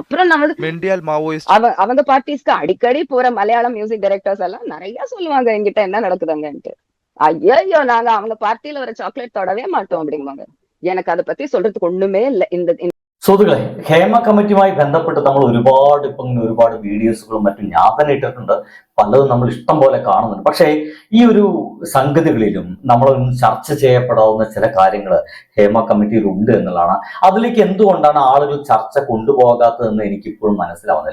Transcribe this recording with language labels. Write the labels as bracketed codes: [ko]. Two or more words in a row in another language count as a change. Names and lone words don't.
[ta] அப்புறம் அவங்க பார்ட்டிஸ்க்கு அடிக்கடி போற மலையாளம் [en] music directors [ta] எல்லாம் நிறைய சொல்லுவாங்க என்கிட்ட என்ன நடக்குதுங்கன்ட்டு. ஐயோ நாங்க அவங்க பார்ட்டியில ஒரு சாக்லேட் தொடவே மாட்டோம் அப்படிங்குவாங்க. எனக்கு அதை பத்தி சொல்றதுக்கு ஒண்ணுமே இல்லை. [ml] സുഹൃത്തുക്കളെ, ഹേമ കമ്മിറ്റിയുമായി ബന്ധപ്പെട്ട് നമ്മൾ ഒരുപാട് വീഡിയോസുകളും മറ്റും ഞാൻ തന്നെ ഇട്ടിട്ടുണ്ട്. പലതും നമ്മൾ ഇഷ്ടം പോലെ കാണുന്നുണ്ട്. പക്ഷേ ഈ ഒരു സംഗതികളിലും നമ്മളൊന്ന് ചർച്ച ചെയ്യപ്പെടാവുന്ന ചില കാര്യങ്ങൾ ഹേമ കമ്മിറ്റിയിൽ ഉണ്ട് എന്നുള്ളതാണ്. അതിലേക്ക് എന്തുകൊണ്ടാണ് ആളുകൾ ചർച്ച കൊണ്ടുപോകാത്തതെന്ന് എനിക്കിപ്പോഴും മനസ്സിലാവുന്നില്ല.